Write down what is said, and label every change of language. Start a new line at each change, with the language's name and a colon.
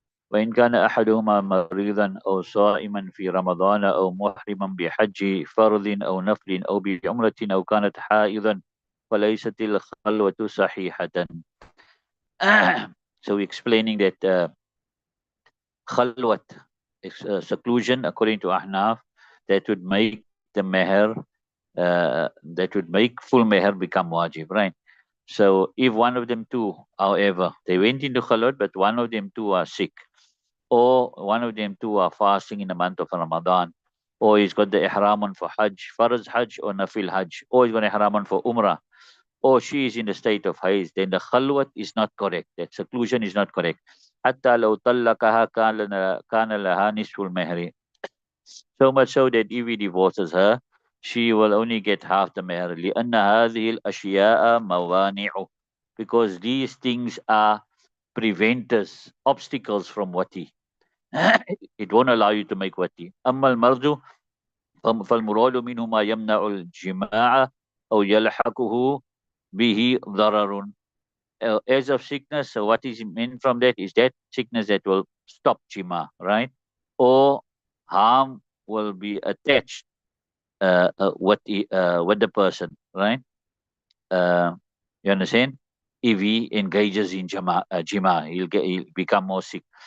Arabic: وإن كان أحدهما مريضا أو صائما في رمضان أو محرما بحج فرض أو نفل أو بعمرة أو كانت حائضا فليست الخلوة صحيحة.
English: So explaining that khalwat is seclusion according to Ahnaf, that would make the meher, that would make full meher become wajib, right? So if one of them two, however, they went into khalwat, but one of them two are sick, or one of them two are fasting in the month of Ramadan, or he's got the ihram on for Hajj, Farz Hajj or Nafil Hajj, or he's got ihram on for Umrah, or she is in the state of Hajj, then the khalwat is not correct. That seclusion is not correct.
Arabic: حتى لو طلقها كان لها نصف المهر.
English: So much so that if he divorces her, she will only get half the meher.
Arabic: لأن هذه الأشياء موانع,
English: because these things are preventers, obstacles from wati. It won't allow you to make wati.
Arabic: أما المرض فالمراد منه ما يمنع الجماع أو يلحقه به ضرر.
English: As of sickness, so what is meant from that is that sickness that will stop jima, right? Or harm will be attached with the person, right? Uh, you understand? If he engages in jima, he'll become more sick.